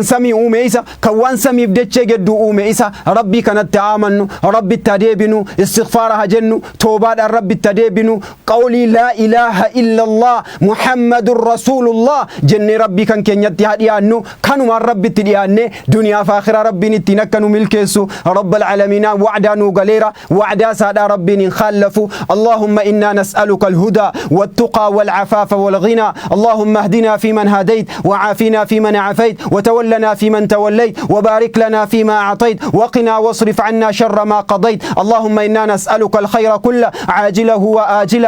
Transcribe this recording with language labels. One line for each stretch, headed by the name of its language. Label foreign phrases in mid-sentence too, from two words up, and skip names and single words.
Oromo: samii uume isa kan waan samiif dachee gidduu uume isa rabbii kanatti aamannu rabbitti adeebinu istighfaara hajennu toobaadhaan rabbitti adeebinu qawlii
Arabic: لا إله إلا الله محمد رسول الله
Oromo: jenne rabbii kan keenyatti hadhiyaannu kanumaan rabbitti dhiyaanne duniyaa fi aakhira rabbiin ittiin akka nu milkeessu
Arabic: رب العالمين
Oromo: wa'daa nu galeera wa'daa saadhaa rabbiin hin khallafu
Arabic: اللهم إنا نسألك الهدى والتقى والعفاف والغنى اللهم اهدنا فيمن هديت وعافنا فيمن عافيت وتولنا فيمن توليت وبارك لنا فيما أعطيت وقنا واصرف عنا شر ما قضيت اللهم إنا نسألك الخير كله عاجله وآجله